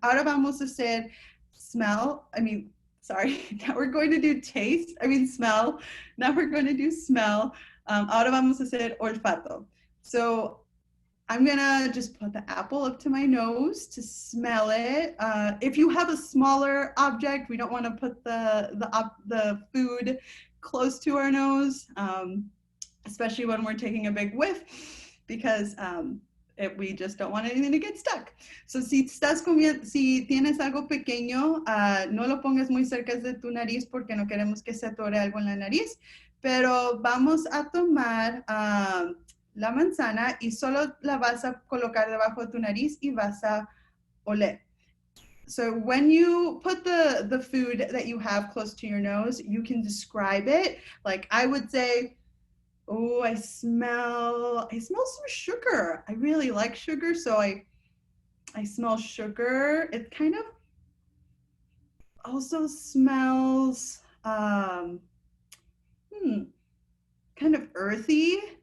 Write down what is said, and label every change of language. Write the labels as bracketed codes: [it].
[es] Ahora vamos a hacer [en] smell. Now we're going to do smell. Now we're going to do smell. [es] Ahora vamos a hacer olfato. [en] So I'm gonna just put the apple up to my nose to smell it. If you have a smaller object, we don't want to put the food close to our nose, especially when we're taking a big whiff, because we just don't want anything to get stuck. [es] So si tienes algo pequeño, no lo pongas muy cerca de tu nariz porque no queremos que se atore algo en la nariz, pero vamos a tomar la manzana y solo la vas a colocar debajo de tu nariz y vas a oler. [en] So when you put the food that you have close to your nose, you can describe it. Like I would say, oh, I smell some sugar. I really like sugar, so I smell sugar. It kind of also smells kind of earthy.